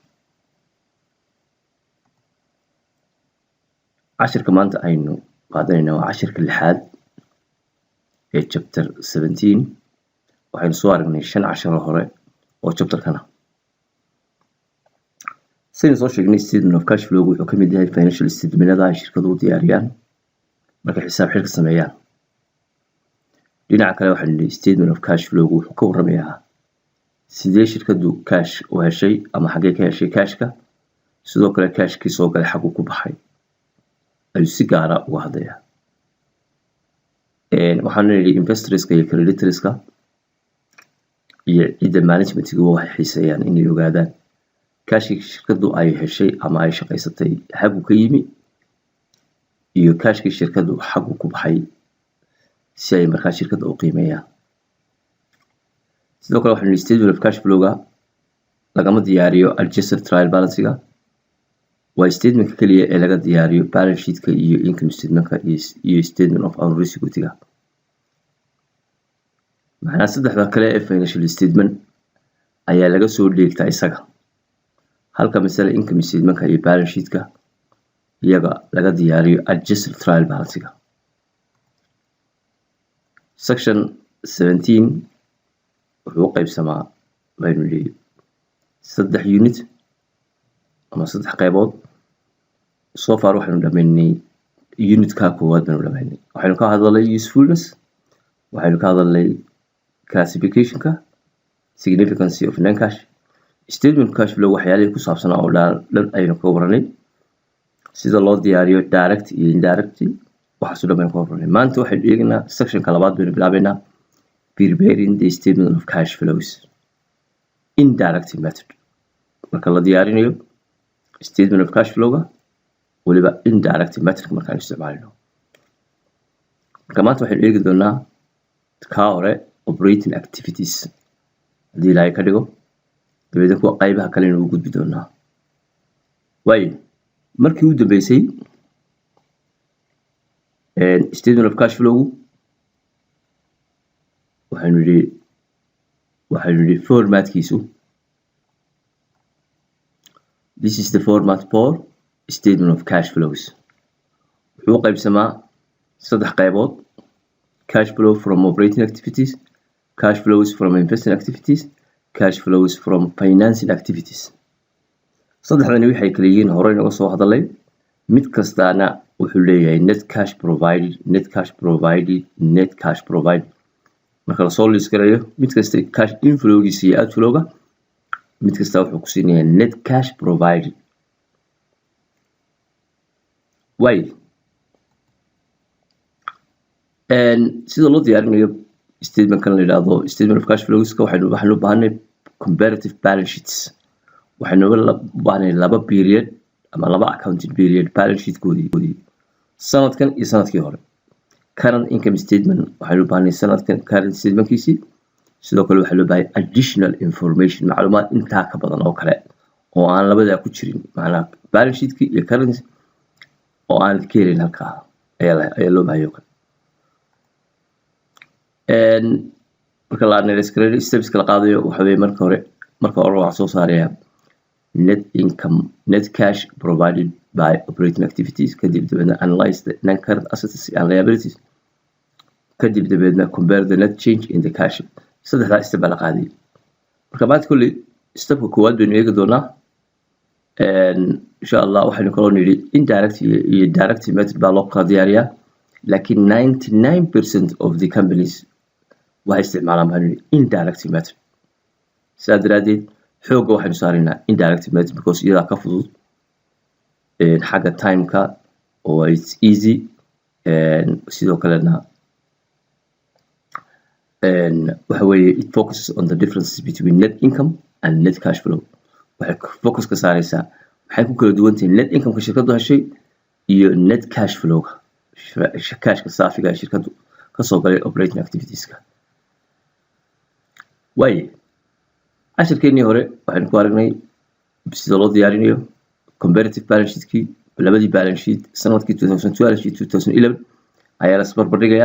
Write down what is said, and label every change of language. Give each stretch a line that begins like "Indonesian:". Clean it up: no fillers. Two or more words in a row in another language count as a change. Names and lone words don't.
Somali: cashirka maanta aynu qaadanayna waa cashirka 6aad ee chapter 17. waxaynu soo aragnay 5 casharo hore oo chapterkana. sidaan soo sheegnay
English: statement of cash flow
Somali: wuxuu ka mid yahay
English: financial statementada
Somali: ay shirkaduhu diyaariyaan markay xisaab xidhka sameeyaan. dhinaca kale waxaa nidhi
English: statement of cash flow
Somali: wuxuu ka warramayaa sidee shirkadu cash u heshay ama xaggee ka heshay cashka, sidoo kale cashkii soo galay xaguu ku baxay ayuu si gaara uga hadlayaa. waxaan nidhi investorska iyo creditorska iyo cidda managementga waxay xiiseeyaan inay ogaadaan cashkii shirkadu ay heshay ama ay shaqaysatay xaguu ka yimi iyo cashkii shirkadu xaguu ku baxay si ay markaa shirkada u qiimeeyaan. sidoo kale waxaan nidhi
English: statement of cash flow-ga
Somali: lagama diyaariyo
English: adjusted trial balance-ga.
Somali: waa statementka keliya ee laga diyaariyo
English: balance sheet-ka
Somali: iyo
English: income statement-ka
Somali: iyo
English: statement of unused equity-ga.
Somali: macnaha saddexda kale ee
English: financial statement
Somali: ayaa laga soo dheegtaa isaga, halka masale
English: income statement-ka
Somali: iyo
English: balance sheet-ka
Somali: iyaga laga diyaariyo
English: adjusted trial balance-ga.
Somali: section 17 wuxuu u qaybsamaa baynu nidhi 3 unit ama 3 qaybood.
English: so far
Somali: waxaynu dhamaynay unitka koowaad baynu dhamaynay. waxaynu ka hadalnay usefulness, waxaynu ka hadalnay classification-ka,
English: significance of non-cash, statement of cash flow
Somali: waxyaalihii ku saabsan oo dhan aynu ka warranay, sida loo diyaariyo direct iyo indirect waxaas oo dhan baynu ka warranay. maanta waxaynu eegaynaa sectionka labaad baynu bilaabaynaa
English: preparing the statement of cash flows indirect method.
Somali: marka la diyaarinayo
English: statement of cash flow-ga
Somali: waliba
English: indirect method
Somali: markaan isticmaalino. marka maanta waxaynu eegi doonaa ka hore
English: operating activities
Somali: haddii ilaahay ka dhigo, dabeedna kuwa qaybaha kalena u gudbi doonaa. waayo markii u dambeysay
English: statement of cash flow
Somali: waxaynu nidhi formatkiisu
English: this is the format for statement of cash flows.
Somali: wuxuu u qaybsamaa 3 qaybood:
English: cash flow from operating activities, cash flows from investing activities, cash flows from financing activities.
Somali: saddexdani waxay kala yihiin horey naga soo hadalay. mid kastaana wuxuu leeyahay
English: net cash provided, net cash provided, net cash provided.
Somali: marka lasoo list garayo mid kasta
English: cash inflow-giisa
Somali: iyo outflow-ga mid kasta wuxuu ku siinayaa
English: net cash provided.
Somali: sida loo diyaarinayo statement-kan la yidhaahdo
English: statement of cash flows-ka
Somali: waxaynu u baahanay
English: comparative balance sheets.
Somali: waxaynu u baahanay 2 period ama 2
English: accounting period balance sheet-koodii
Somali: sanadkan iyo sanadkii hore.
English: current income statement
Somali: waxaynu u baahanay sanadkan
English: current statement-kiisii.
Somali: sidoo kale waxaa loo baahay
English: additional information,
Somali: macluumaad intaa ka badan oo kale oo aan labadaa ku jirin, macnaha balance sheet-ki iyo current oo aanad ka helin halkaa ayaa loo baahay oo kale. marka la analyze gareeyo steps la qaadayo waxa weeye marka hore waxaa soo saaraya
English: net income, net cash provided by operating activities,
Somali: kadib dabeedna
English: analyze the non-current assets and liabilities,
Somali: kadib dabeedna
English: compare the net change in the cash.
Somali: saddexdaa step la qaaday. marka maanta kulli stepka koowaad baynu eegi doonaa.
Arabic: insha Allah
Somali: waxaynu kaloo nidhi indirect iyo
English: direct method
Somali: baa loo kala diyaariyaa, laakiin
English: 99% of the companies
Somali: waxay isticmaalaan
English: indirect method.
Somali: sidaa daraadeed xooga waxaynu saaraynaa
English: indirect method because
Somali: iyadaa ka fudud xagga timeka oo
English: it's easy
Somali: sidoo kalena waxa weeye
English: it focuses on the differences between net income and net cash flow.
Somali: waxay focus ka saaraysaa maxay ku kala duwan tahay
English: net income
Somali: ka shirkadu heshay iyo
English: net cash flow
Somali: cashka saafiga ee shirkadu ka soo galay
English: operating activitiesska.
Somali: waaye cashirkeennii hore waxaynu ku aragnay sida loo diyaarinayo
English: comparative balance sheetkii
Somali: labadii
English: balance sheet
Somali: sanadkii 2012 iyo 2011 ayaa la isbarbardhigayaa.